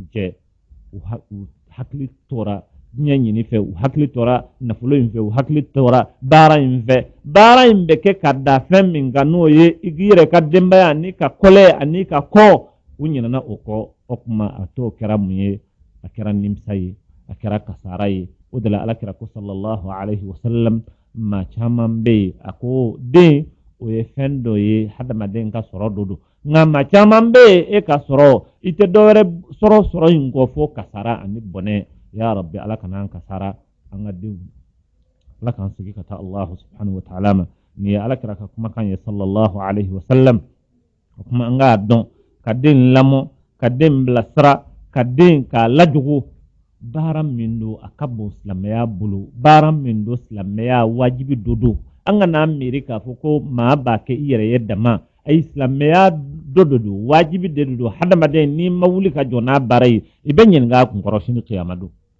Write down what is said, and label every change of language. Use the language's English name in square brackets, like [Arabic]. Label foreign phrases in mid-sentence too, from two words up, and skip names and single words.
[Bambara] cɛ u hakili tora diɲɛ ɲini fɛ u hakili tora nafolo in fɛ u hakili tora baara in fɛ baara in bɛ kɛ ka da fɛn min kan n'o ye i yɛrɛ ka denbaya ani ka kɔlɛ ani ka kɔ u ɲinɛna o kɔ o kuma a t'o kɛra mun ye a kɛra nimisa ye a kɛra kasara ye o de la alakira ko [Arabic] صلى الله عليه وسلم [Bambara] maa caman bɛ yen a ko den o ye fɛn dɔ ye hadamaden ka sɔrɔ dɔ don nka maa caman bɛ yen e ka sɔrɔ i tɛ dɔwɛrɛ sɔrɔ in kɔ fo kasara ani bɔnɛ [Arabic] يا رب [Bambara] ala kana an kasara an ka denw ala k'an sigi ka taa [Arabic] الله سبحانه وتعالى [Bambara] ma ni ala kira ka kumakan ye [Arabic] صلى الله عليه وسلم [Bambara] o kuma an k'a dɔn ka den lamɔ ka den bilasira ka den k'a lajugu baara min don a ka bon silamɛya bolo baara min don silamɛya wajibi don an kana miiri k'a fɔ ko maa b'a kɛ i yɛrɛ ye dama ayi silamɛya dɔ don wajibi de don hadamaden n'i ma wuli ka jɔ n'a baara ye i bɛ ɲininka a kunkɔrɔ sini kiyama don